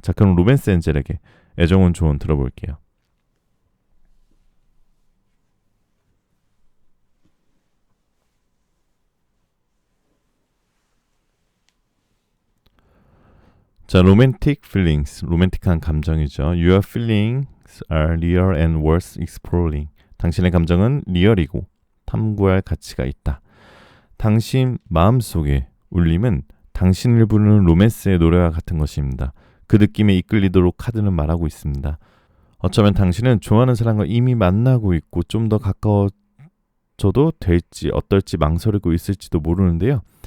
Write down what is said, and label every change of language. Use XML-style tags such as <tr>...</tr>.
<ko>자, 그럼 로맨스 엔젤에게 애정은 조언 들어볼게요. 자,</ko> <en>romantic feelings,</en> <ko>로맨틱한 감정이죠.</ko> <en>Your feelings are real and worth exploring.</en> <ko>당신의 감정은 리얼이고 탐구할 가치가 있다. 당신 마음속의 울림은 당신을 부르는 로맨스의 노래와 같은 것입니다. 그 느낌에 이끌리도록 카드는 말하고 있습니다. 어쩌면 당신은 좋아하는 사람과 이미 만나고 있고 좀 더 가까워져도 될지 어떨지 망설이고 있을지도 모르는데요.</ko>